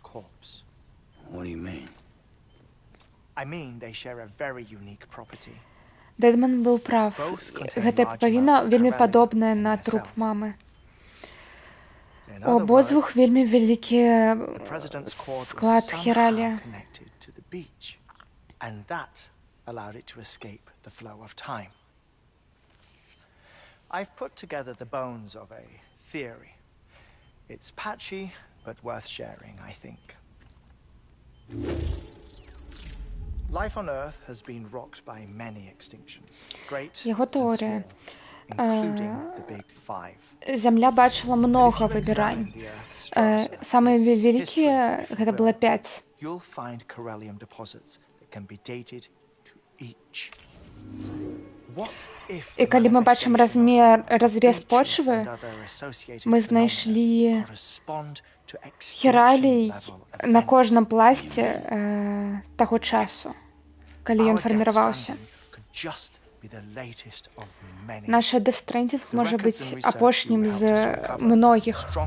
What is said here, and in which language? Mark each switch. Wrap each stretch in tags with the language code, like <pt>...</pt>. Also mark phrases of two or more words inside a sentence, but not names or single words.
<be>Дэдман быў прав. Гэтая пупавіна вельмі падобная на труп мамы. У абодвух вельмі вялікі склад хіралія.</be> <en>I've put together the bones of a theory. It's patchy, but worth sharing, I think. Life on Earth has been rocked by many extinctions, great and small, including the Big Five.</en> <be>Зямля бачыла многа выбірань. Самыя вялікія гэта было 5.</be> <en>You'll find corellium deposits that can be dated to each.</en> <be>І калі мы бачым разрез почвы, мы знайшлі хіралій на кожным пласце таго часу, калі ён фарміраваўся. Наш Death Stranding можа быць апошнім з многіх.</be>